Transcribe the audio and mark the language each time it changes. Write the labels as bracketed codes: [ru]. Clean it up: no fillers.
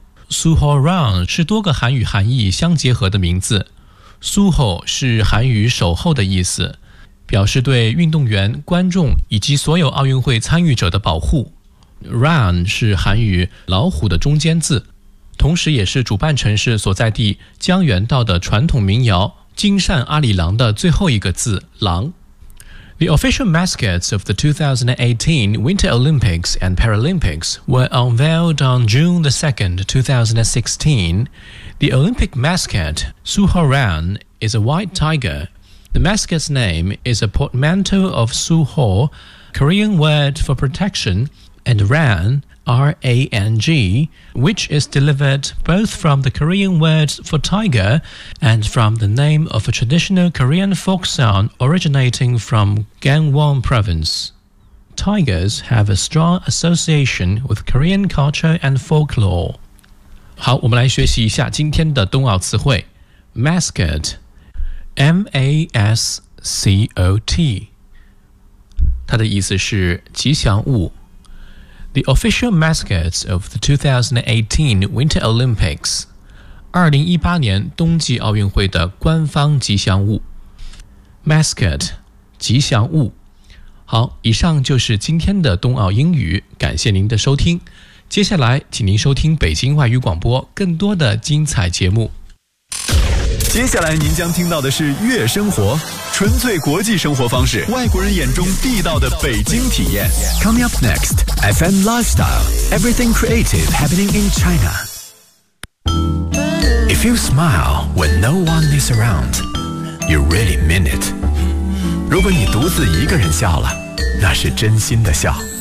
[zh] Suhaorang 是多个韩语含义相结合的名字， Suho 是韩语守候的意思，表示对运动员、观众以及所有奥运会参与者的保护。 Run 是韩语老虎的中间字，同时也是主办城市所在地江原道的传统民谣金善阿里郎的最后一个字郎。 [en] The official mascots of the 2018 Winter Olympics and Paralympics were unveiled on June 2nd, 2016. The Olympic mascot Suhaorang is a white tiger. The mascot's name is a portmanteau of Suho, Korean word for protection,and ran, R-A-N-G, which is delivered both from the Korean words for tiger and from the name of a traditional Korean folk song originating from Gangwon province. Tigers have a strong association with Korean culture and folklore. [zh] 好，我们来学习一下今天的冬奥词汇。 Mascot, M-A-S-C-O-T, 它的意思是吉祥物。 [en] The official mascots of the 2018 Winter Olympics. [zh] 2018年冬季奥运会的官方吉祥物。 Mascot, 吉祥物。好，以上就是今天的冬奥英语，感谢您的收听。接下来，请您收听北京外语广播更多的精彩节目。接下来您将听到的是悦生活，纯粹国际生活方式，外国人眼中地道的北京体验。 [en] Coming up next, FM Lifestyle, Everything Creative Happening in China. If you smile when no one is around, you really mean it. [zh] 如果你独自一个人笑了，那是真心的笑。